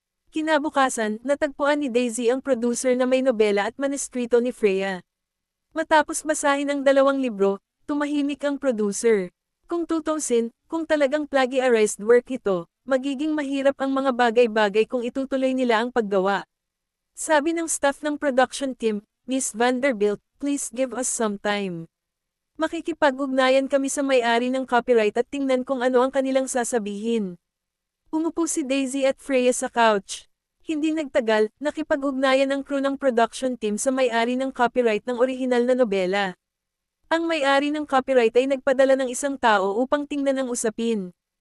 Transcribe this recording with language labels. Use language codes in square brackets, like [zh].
[tl] Kinabukasan, natagpuan ni Daisy ang producer na may nobela at maneskrito ni Freya. Matapos basahin ang 2 libro, tumahimik ang producer. Kung tutusin, kung talagang plagiarized work ito, magiging mahirap ang mga bagay-bagay kung itutuloy nila ang paggawa. Sabi ng staff ng production team, [en] Miss Vanderbilt, please give us some time. [tl] Makikipag-ugnayan kami sa may-ari ng copyright at tingnan kung ano ang kanilang sasabihin. Umupo si Daisy at Freya sa couch. Hindi nagtagal, nakipag-ugnayan ang crew ng production team sa may-ari ng copyright ng orihinal na nobela. Ang may-ari ng copyright ay nagpadala ng isang tao upang tingnan ang usapin.